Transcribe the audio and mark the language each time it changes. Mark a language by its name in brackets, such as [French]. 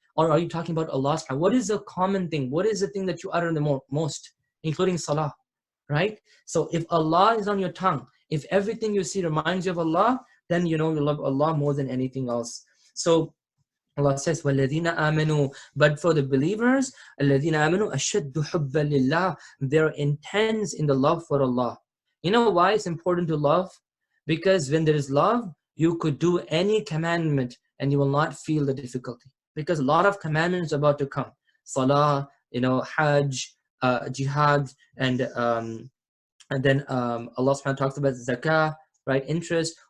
[English] Or are you talking about Allah? What is the common thing? What is the thing that you utter the most, including salah, right? So if Allah is on your tongue, if everything you see reminds you of Allah, then you love Allah more than anything else. So Allah says, [Arabic] وَالَّذِينَ آمَنُوا. [English] But for the believers, [Arabic] الَّذِينَ آمَنُوا أَشَدُّ حُبًّا لِلَّهِ. [English] They're intense in the love for Allah. You know why it's important to love? Because when there is love, you could do any commandment and you will not feel the difficulty. Because a lot of commandments are about to come. Salah, Hajj, Jihad, and then Allah subhanahu wa ta'ala talks about zakah, right? Interest.